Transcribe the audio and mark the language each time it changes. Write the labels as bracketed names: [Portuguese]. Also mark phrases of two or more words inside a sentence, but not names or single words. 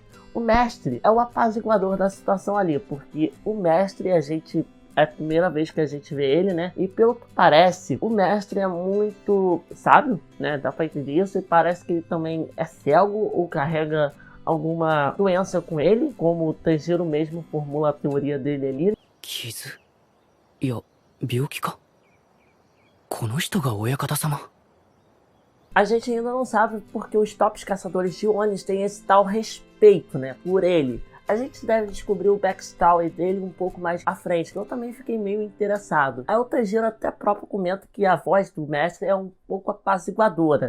[Portuguese] O mestre é o apaziguador da situação ali, porque o mestre, é a primeira vez que a gente vê ele, né? E pelo que parece, o mestre é muito sábio, né? Dá pra entender isso, e parece que ele também é cego ou carrega alguma doença com ele, como o Tanjiro mesmo formula a teoria dele ali. [Japanese] 傷いや病気かこの人が親方様 [Portuguese] A gente ainda não sabe porque os tops caçadores de Onis têm esse tal respeito, né, por ele. A gente deve descobrir o backstory dele um pouco mais à frente, que eu também fiquei meio interessado. Aí o Tanjiro até próprio comenta que a voz do mestre é um pouco apaziguadora.